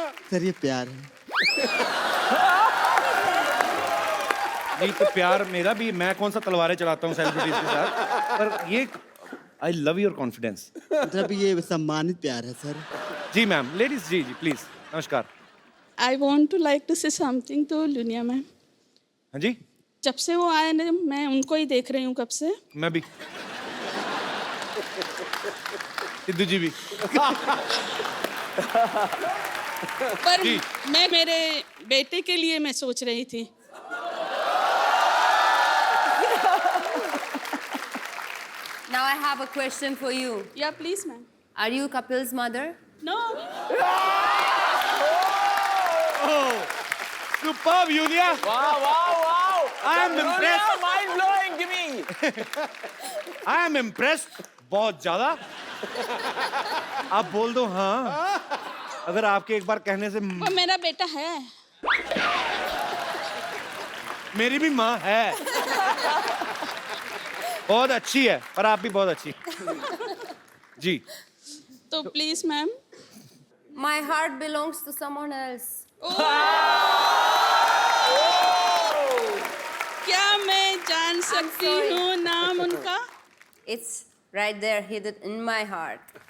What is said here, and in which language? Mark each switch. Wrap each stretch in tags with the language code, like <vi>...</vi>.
<hi>Sir ये प्यार है. नहीं तो प्यार मेरा भी. मैं कौन सा तलवारें चलाता हूँ सेलिब्रिटीज के साथ? पर ये</hi> <en>I love your confidence.</en> <hi>मतलब ये सम्मानित प्यार है sir. Ji ma'am. Ladies ji ji please. नमस्कार.</hi> <en>I want to like to say something to Lunia ma'am.</en> <hi>हाँ जी. जब से वो आए ना, मैं उनको ही देख रही हूँ कब से. मैं भी. सिद्धू जी भी. पर जी. मैं मेरे बेटे के लिए मैं सोच रही थी.</hi> <en>Now I have a question for you.</en> <hi>या please ma'am.</hi> <en>Are you Kapil's mother?</en> <hi>No.</hi> <en>Superb, Yulia. Wow, wow, wow. I am impressed. Mind blowing. Give me. I am impressed.</en> <hi>बहुत ज्यादा. आप बोल दो हाँ. अगर आपके एक बार कहने से वो मेरा बेटा है. मेरी भी माँ है. बहुत अच्छी है, पर आप भी बहुत अच्छी. जी. तो please ma'am.</hi> <en>My heart belongs to someone else.</en> <hi>क्या मैं जान सकती</hi> <en>sorry.</en> <hi>हूँ नाम उनका?</hi> <en>It's right there, hidden in my heart.</en>